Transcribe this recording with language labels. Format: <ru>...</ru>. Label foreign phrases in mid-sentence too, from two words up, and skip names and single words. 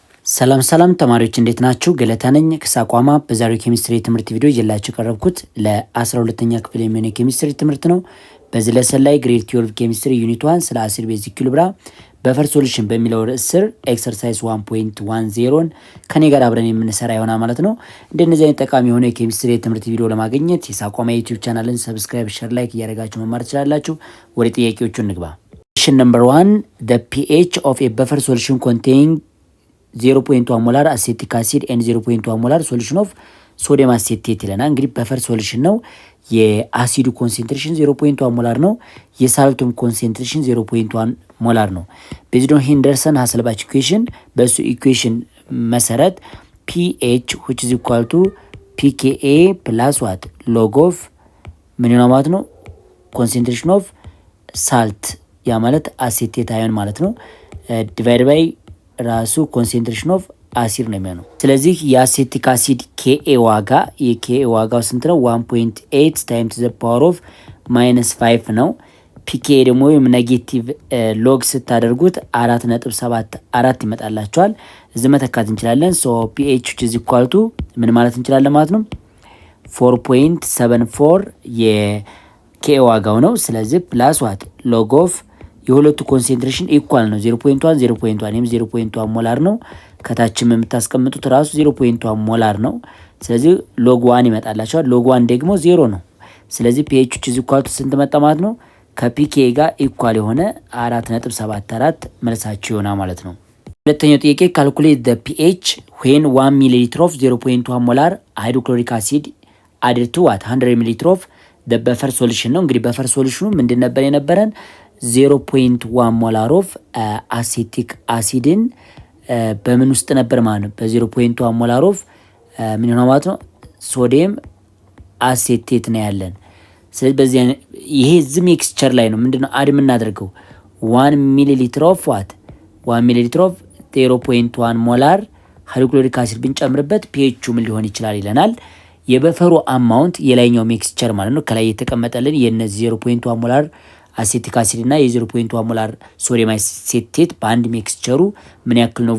<am>ሰላም ተማሪዎች እንዴት ናችሁ? ገለታ ነኝ ከሳቋማ። በዛሬው ኬሚስትሪ ትምህርት ቪዲዮ ይዤላችሁ ቀረብኩት ለ12ኛ ክፍል የሚሆን ኬሚስትሪ ትምህርት ነው። በዚህ ለሰን ላይ</am> <en>grade 12 chemistry unit 1</en> <am>ስለ</am> <en>acid base equilibrium buffer solution</en> <am>በሚለው ርዕስ ስር ኤክሰርሳይዝ 1.10ን ከኔ ጋር አብረን የምንሰራ ይሆናል ማለት ነው። እንደነዚህ አይነት ጠቃሚ የሆነ የኬሚስትሪ ትምህርት ቪዲዮ ለማግኘት የሳቋማ ዩቲዩብ ቻናልን ሰብስክራይብ፣ ሼር፣ ላይክ እያደረጋችሁ መማር ትችላላችሁ። ወደ ጥያቄዎቹ እንግባ።</am> <en>Question number 1, the pH of a buffer solution containing 0.1 molar acetic acid and 0.1 molar solution of sodium acetate ይለናል።</en> <am>እንግዲህ</am> <en>buffer solution</en> <am>ነው። የአሲዱ ኮንሴንትሬሽን 0.1 ሞላር ነው። የሳልቱም ኮንሴንትሬሽን 0.1 ሞላር ነው። ቤዝድ</am> <en>on Henderson Hasselbalch equation፣</en> <am>በሱ ኢኩዌሽን መሰረት</am> <en>pH which is equal to pKa plus what log of</en> <am>ምን ነው ማለት ነው</am> <en>concentration of salt</en> <am>ያ ማለት</am> <en>acetate ion</en> <am>ማለት ነው</am> <en>divide by</en> <am>ራሱ</am> <en>concentration of acid</en> <am>ነው የሚሆነው። ስለዚህ የአሴቲክ አሲድ KA ዋጋ የKA ዋጋው ስንት ነው?</am> <en>1.8 times the power of -5</en> <am>ነው። PKA ደግሞ</am> <en>negative log</en> <am>ስታደርጉት 4.74 ይመጣላችኋል። እዚህ መተካት እንችላለን። ሶ</am> <en>pH is equal to</en> <am>ምን ማለት እንችላለን ማለት ነው 4.74 የKA ዋጋው ነው። ስለዚህ</am> <en>plus what log of</en> <am>የሁለቱ ኮንሴንትሬሽን ኢኳል ነው 0.1 0.1 ይሄም 0.1 ሞላር ነው። ከታችም የምታስቀምጡት ራሱ 0.1 ሞላር ነው። ስለዚህ ሎግ 1 ይመጣላችኋል። ሎግ 1 ደግሞ 0 ነው። ስለዚህ</am> <en>pH is equal to</en> <am>ስንት መጣ ማለት ነው? ከPKA ጋር ኢኳል የሆነ 4.74 መልሳችሁ ይሆናል ማለት ነው። ሁለተኛው ጥያቄ</am> <en>calculate the pH when 1 ml of 0.1 molar hydrochloric acid added to what 100 ml of the buffer solution</en> <am>ነው። እንግዲህ በፈር ሶሉሽኑ ምንድን ነበር የነበረን 0.1 ሞላር ኦፍ አሴቲክ አሲድን በምን ውስጥ ነበር ማለት ነው? በ0.1 ሞላር ኦፍ ምን ነው ማለት ነው</am> <en>sodium acetate</en> <am>ነው ያለን። ስለዚህ በዚህ ይሄ ዝም ሚክስቸር ላይ ነው ምንድነው አድ የምናደርገው</am> <en>1 milliliter of what 1 milliliter of 0.1 molar hydrochloric acid</en> <am>ብንጨምርበት pH ምን ሊሆን ይችላል ይለናል። የበፈሩ አማውንት የላይኛው ሚክስቸር ማለት ነው ከላይ የተቀመጠልን የነዚህ 0.1 ሞላር አሴቲክ አሲድ እና የ0.1 ሞላር ሶዲየም አሴቴት በአንድ ሚክስቸሩ ምን ያክል ነው?</am>